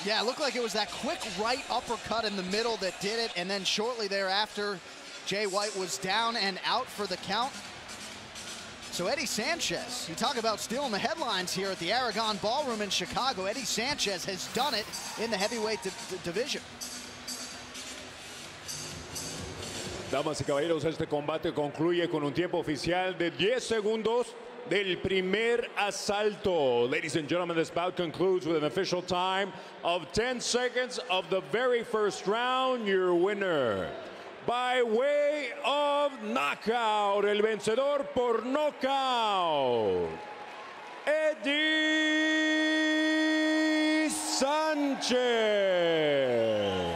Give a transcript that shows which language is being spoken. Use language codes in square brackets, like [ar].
[en] Yeah, it looked like it was that quick right uppercut in the middle that did it, and then shortly thereafter, Jay White was down and out for the count. So Eddie Sanchez, you talk about stealing the headlines here at the Aragon Ballroom in Chicago. Eddie Sanchez has done it in the heavyweight division. [es] Damas y caballeros, este combate concluye con un tiempo oficial de 10 segundos del primer asalto. [en] Ladies and gentlemen, this bout concludes with an official time of 10 seconds of the very first round. Your winner, by way of knockout, [es] el vencedor por knockout, [en] Eddie Sanchez.